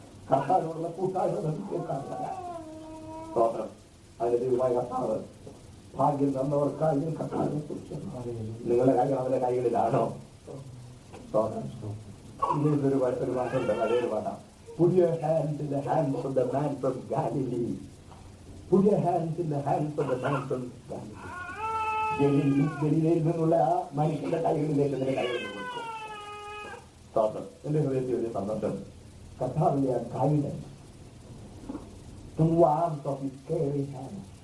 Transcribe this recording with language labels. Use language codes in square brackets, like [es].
[ml] കർത്താവിനോടുള്ള കൂട്ടായ്മ കേൾക്കാറില്ല. സ്തോത്രം. അതിന്റെ ദൈവമായ കർത്താവ് ഭാഗ്യം തന്നവർക്കായി കർത്താവിനെ കുറിച്ച് നിങ്ങളുടെ കൈകൾ അവരുടെ കൈകളിലാണോ? സ്തോത്രം. ഇതൊരു പാട്ടുണ്ട്, അതേ പാട്ടാം. [en] Put your hands in the hands of the man from Galilee. Put your hands in the hands of the man from Galilee. [ml] ഗലീലയിൽ നിന്നുള്ള ആ മനുഷ്യന്റെ കൈകളിലേക്ക് നിന്റെ കൈകളിൽ കൊടുക്കും. സ്തോത്രം. എന്റെ ഹൃദയത്തിൽ ഒരു സന്തോഷം. കർത്താവിന്റെ ആ guidance, [en] the warmth of his caring hand.